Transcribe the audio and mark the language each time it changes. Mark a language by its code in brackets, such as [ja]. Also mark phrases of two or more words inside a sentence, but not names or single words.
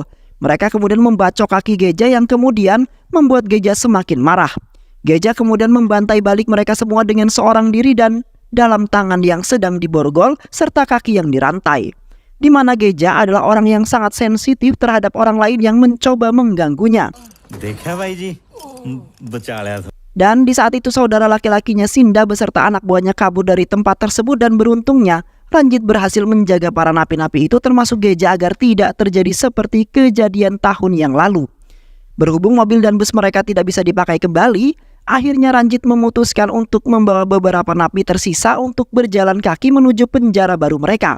[id] Mereka kemudian membacok kaki Geja yang kemudian membuat Geja semakin marah. Geja kemudian membantai balik mereka semua dengan seorang diri dan dalam tangan yang sedang diborgol serta kaki yang dirantai. Di mana Geja adalah orang yang sangat sensitif terhadap orang lain yang mencoba mengganggunya. [hi] देखा भाई जी बचा लिया था। [id] Dan di saat itu saudara laki-lakinya Sinda beserta anak buahnya kabur dari tempat tersebut dan beruntungnya Ranjit berhasil menjaga para napi-napi itu termasuk Geja agar tidak terjadi seperti kejadian tahun yang lalu. Berhubung mobil dan bus mereka tidak bisa dipakai kembali, akhirnya Ranjit memutuskan untuk membawa beberapa napi tersisa untuk berjalan kaki menuju penjara baru mereka.